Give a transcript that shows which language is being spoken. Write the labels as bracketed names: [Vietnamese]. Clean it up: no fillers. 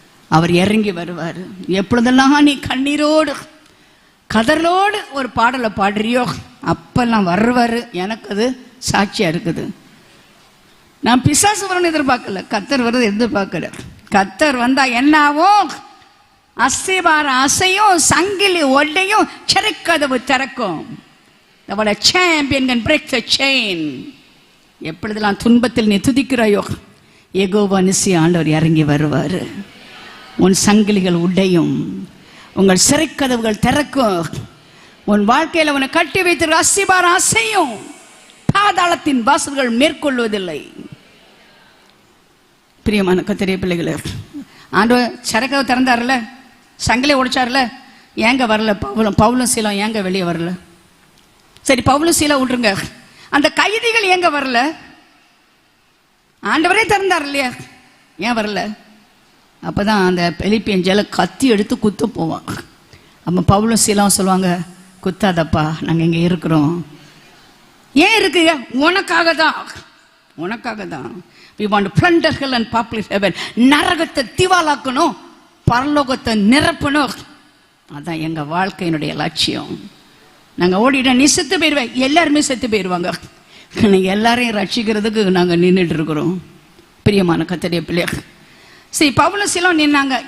[Tamil] அவர் இறங்கி வருவார். எப்பொழுதெல்லாம் நீ கண்ணீரோடு கதறலோடு ஒரு பாடலை பாடுறியோ அப்பெல்லாம் வருவார். எனக்கு அது சாட்சியா இருக்குது. நான் பிசாசு வரணும் எதிர்பார்க்கல, கத்தர் வருது எதிர்பார்க்கல. கத்தர் வந்தா என்ன ஆகும்? அசைவாரம் அசையும், சங்கிலி ஒட்டையும், சிறைக்கதவு திறக்கும். [English] அவளை champion can break the chain. [Tamil] எப்பொழுதெல்லாம் துன்பத்தில் நீ துதிக்கிறாயோ யெகோவா நிசி ஆண்டவர் இறங்கி வருவார். உன் சங்கிலிகள் உடையும், உங்கள் சிறைக்கதவுகள் திறக்கும். உன் வாழ்க்கையில் உன்னை கட்டி வைத்திருக்கிற அசைவாரம் அசையும். பாதாளத்தின் வாசல்கள் மேற்கொள்வதில்லை. பிரியமான கர்த்தருடைய பிள்ளைகளே, ஆண்டவர் சிறைக்கதவு திறந்தார்ல, சங்கிலி உடைச்சார்ல, ஏங்க வரல பவுலும் சீலம்? ஏங்க வெளியே வரல? சரி, பவுலும் சீலம் விட்டுருங்க, அந்த கைதிகள் ஏங்க வரல? ஆண்டவரே திறந்தார் இல்லையா, ஏன் வரல? அப்பதான் அந்த பிலிப்பியன் ஜெயில கத்தி எடுத்து குத்து போவான். அப்ப பவுலும் சீலம் சொல்லுவாங்க, குத்தாதப்பா, நாங்க இங்க இருக்கிறோம். ஏன் இருக்குங்க? உனக்காக தான், உனக்காக தான். [English] We want to plunder hell and populate heaven. [Tamil] நரகத்தை திவாலாக்கணும், பரலோகத்தை நிரப்பணும். அதான் எங்க வாழ்க்கையினுடைய லட்சியம். நாங்க ஓடிட்டோம், நீ செத்து போயிடுவேன், எல்லாருமே செத்து போயிடுவாங்க. நீங்க எல்லாரையும் ரட்சிக்கிறதுக்கு நாங்க நின்றுட்டு இருக்கிறோம். பிரியமான கர்த்தருடைய பிள்ளைகள், சரி, பவுலும் சீலம் நின்னாங்க.